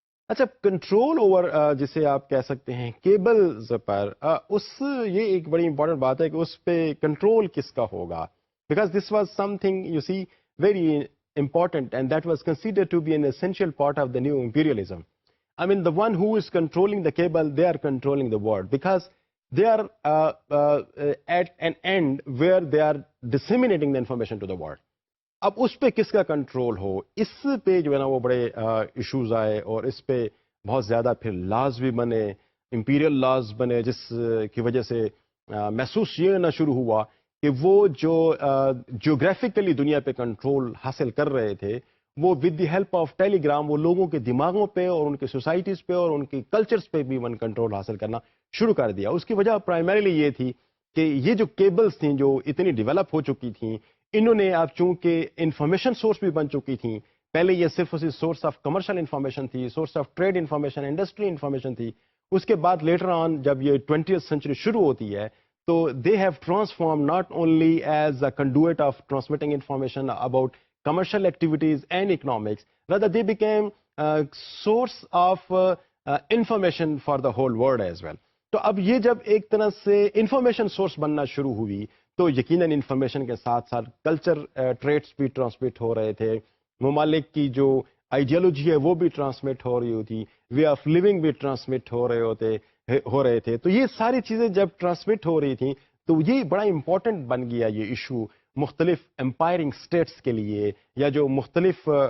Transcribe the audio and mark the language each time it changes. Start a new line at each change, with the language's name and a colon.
Urdu: اچھا, control over جسے آپ کہہ سکتے ہیں کیبلز پر, یہ ایک بڑی امپورٹنٹ بات ہے کہ اس پہ کنٹرول کس کا ہوگا,
English: Because this was something you see very important, and that was considered to be an essential part of the new imperialism. I mean, the one who is controlling the cable, they are controlling the world because they are at an end where they are disseminating the information to the world.
Urdu: اب اس پہ کس کا control ہو, اس پہ جو ہے نا وہ بڑے ایشوز آئے اور اس پہ بہت زیادہ پھر لاز بھی بنے, امپیریل لاز بنے, جس کی وجہ سے محسوس یہ نہ شروع ہوا کہ وہ جو جیوگرافیکلی دنیا پہ کنٹرول حاصل کر رہے تھے وہ
English: with the help of telegram
Urdu: وہ لوگوں کے دماغوں پہ اور ان کے سوسائٹیز پہ اور ان کی کلچرز پہ بھی ون کنٹرول حاصل کرنا شروع کر دیا. اس کی وجہ پرائمریلی یہ تھی کہ یہ جو کیبلز تھیں جو اتنی ڈیولپ ہو چکی تھیں, انہوں نے اب چونکہ انفارمیشن سورس بھی بن چکی تھیں, پہلے یہ صرف اسی سورس آف کمرشل انفارمیشن تھی, source of trade information, industry information تھی. اس کے بعد لیٹر آن جب یہ 20th سینچری شروع ہوتی ہے تو
English: they have transformed not only as a conduit of transmitting information about commercial activities and economics, rather they became a source of information for the whole world as well.
Urdu: تو اب یہ جب ایک طرح سے انفارمیشن سورس بننا شروع ہوئی تو یقیناً انفارمیشن کے ساتھ ساتھ کلچر ٹریٹس بھی ٹرانسمٹ ہو رہے تھے, ممالک کی جو آئیڈیالوجی ہے وہ بھی ٹرانسمٹ ہو رہی ہوتی, وے آف لیونگ بھی ٹرانسمٹ ہو رہے تھے. تو یہ ساری چیزیں جب ٹرانسمٹ ہو رہی تھیں تو یہ بڑا امپورٹنٹ بن گیا یہ ایشو مختلف امپائرنگ اسٹیٹس کے لیے, یا جو مختلف